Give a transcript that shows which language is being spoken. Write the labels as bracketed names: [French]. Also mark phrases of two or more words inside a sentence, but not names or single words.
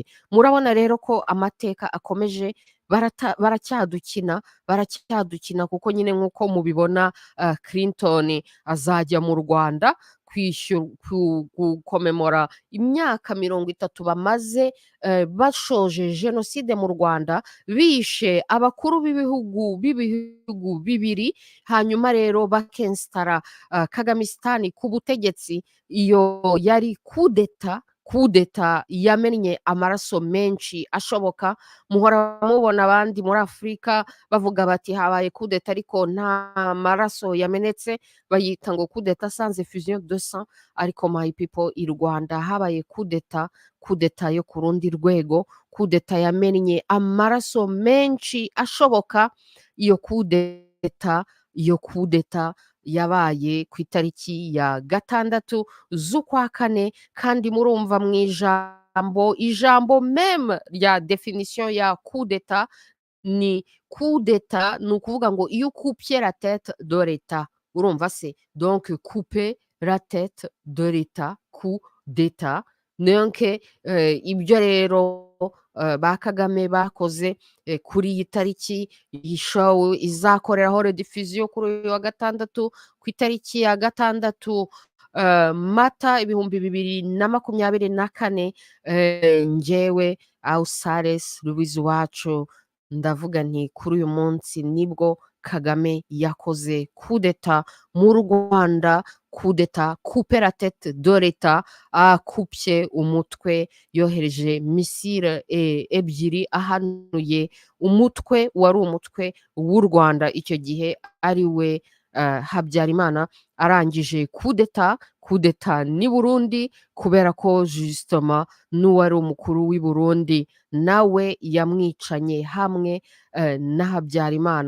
[Kinyarwanda] Murabona rero ko amateka akomeje, baracyadukina kuko nyine nk'uko mubibona, Clinton azajya mu Rwanda gukomemora imyaka 30 bamaze bashoje jenoside mu Rwanda, bishe abakuru b'ibihugu bibiri, hanyuma rero bakenstara Kagamisitani ku butegetsi. Iyo yari kudeta yamennye amaraso menshi ashoboka. Muhora mubona abandi muri Afurika bavuga bati habaye kudeta, ariko nta maraso yamenetse, bayita ngo kudeta [French] sans effusion de sang. [Kinyarwanda] Ariko [English] my people, [Kinyarwanda] i Rwanda habaye kudeta yo ku rundi rwego, kudeta yamennye amaraso menshi ashoboka. Iyo kudeta yabaye ku itariki ya 6 z'ukwa 4, kandi murumva mu ijambo meme rya definition ya kudeta, ni kudeta ni ukuvuga ngo iyo [French] coupiez la tête de l'État. [Kinyarwanda] Urumva se? [French] Donc couper la tête de l'État, coup d'état. [Kinyarwanda] Donc ibyo rero ba Kagame bakoze kuri iyi tariki, iyi show izakoreraho rediffusion kuri uyu wa 6 ku itariki ya 6 Mata 2024. Njyewe Ausares Louise Uwacu ndavuga nti kuri uyu munsi nibwo Kagame yakoze kudeta mu Rwanda, kudeta [French] couper la tête de l'État, [Kinyarwanda] akupye umutwe, yohereje misile ebyiri, ahanuye umutwe wari umutwe w'u Rwanda icyo gihe ari we Habyarimana, arangije kudeta ni Burundi, kubera ko justement n'uwari umukuru w'i Burundi nawe yamwicanye hamwe na Habyarimana.